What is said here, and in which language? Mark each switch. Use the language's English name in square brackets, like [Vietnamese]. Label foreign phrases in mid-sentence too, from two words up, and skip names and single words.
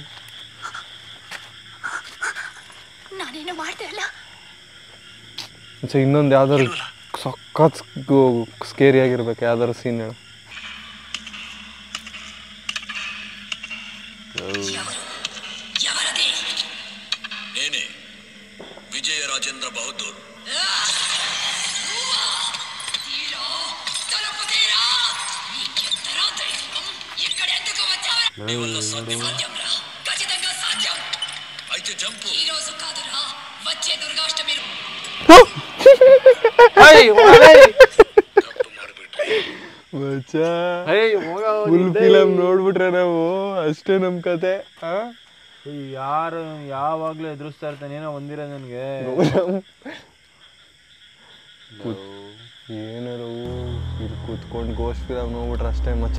[Kannada] ನಾನೇನು ಮಾಡ್ದೆ ಅಲ್ಲ. ಇನ್ನೊಂದು ಯಾವ್ದಾದ್ರು ಸಖತ್ ಸ್ಕೇರಿ ಆಗಿರ್ಬೇಕು ಯಾವ್ದಾದ್ರು ಸೀನ್ ಹೇಳು. ವಿಜಯ ರಾಜೇಂದ್ರ ಬಹದ್ದೂರ್. [Telugu] అయితే జంపు ఈరోజు కాదురా వచ్చే దుర్గాష్టమి [English] full film [Kannada] ನೋಡ್ಬಿಟ್ರೆ ನಾವು ಅಷ್ಟೇ ನಮ್ ಕತೆ. ಯಾರು ಯಾವಾಗ್ಲೂ ಎದುರಿಸ್ತಾ ಇರ್ತಾನೆ ಏನೋ ಒಂದಿರ ನನ್ಗೆ ಏನಾರು ಇಲ್ಲಿ ಕೂತ್ಕೊಂಡು [English] ghost film [Kannada] ನೋಡ್ಬಿಟ್ರೆ ಅಷ್ಟೇ ಮಚ್ಚ.